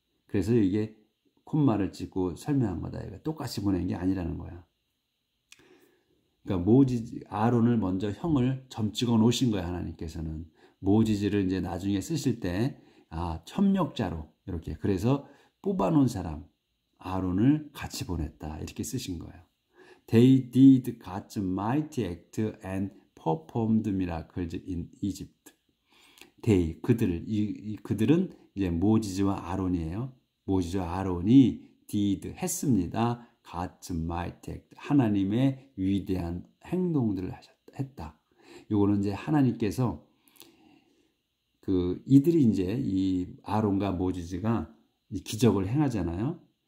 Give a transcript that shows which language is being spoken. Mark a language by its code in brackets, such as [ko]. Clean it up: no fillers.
[ko] 그래서 이게 콤마를 찍고 설명한 거다. 이거 똑같이 보낸 게 아니라는 거야. 그러니까 아론을 먼저 형을 점 찍어 놓으신 거야. 하나님께서는. 모지지를 이제 나중에 쓰실 때, 협력자로, 이렇게. 그래서 뽑아 놓은 사람, 아론을 같이 보냈다. 이렇게 쓰신 거예요. [en] They did God's mighty act and performed miracles in Egypt. [ko] 그들은 이제 모지지와 아론이에요. 모지지와 아론이 did 했습니다. [en] God's mighty act. [ko] 하나님의 위대한 행동들을 했다. 요거는 이제 하나님께서 이들이 이제 이 아론과 모지지가 기적을 행하잖아요.